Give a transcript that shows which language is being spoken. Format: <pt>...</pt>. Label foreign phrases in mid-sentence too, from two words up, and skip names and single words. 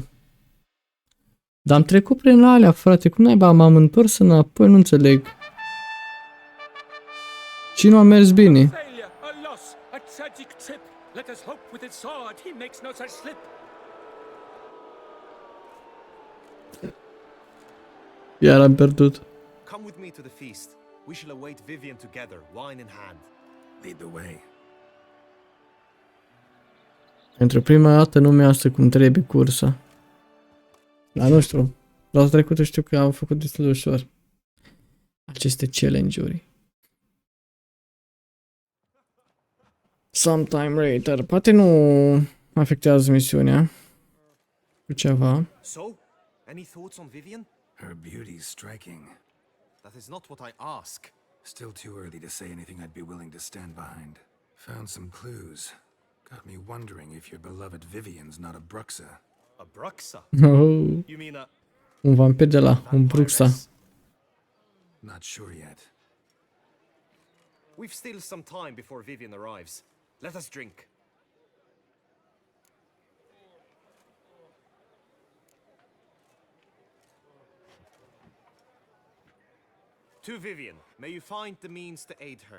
<ro>Dar am trecut prin alea, frate, cum naiba m-am întors înapoi, nu înțeleg. Și nu a mers bine. Iar am pierdut.</ro> <en>Come with me to the feast. We shall await Vivienne together, wine in hand. Lead the way.</en> <ro>Pentru prima dată nu mi-a cum trebuie cursa. Dar nu știu, data trecută știu că am făcut destul de ușor aceste challenge-uri.</ro> <en>Sometime later.</en> <ro>Poate nu afectează misiunea cu ceva.</ro> <en>So, any thoughts on Vivienne? Her beauty's striking. That is not what I ask. Still too early to say anything I'd be willing to stand behind. Found some clues. Got me wondering if your beloved Vivienne's not a Bruxa. A Bruxa? Oh. You mean a...</en> <ro>Un vampir de la un Bruxa.</ro> <en>Not sure yet. We've still some time before Vivienne arrives. Let us drink. To Vivienne, may you find the means to aid her.</en>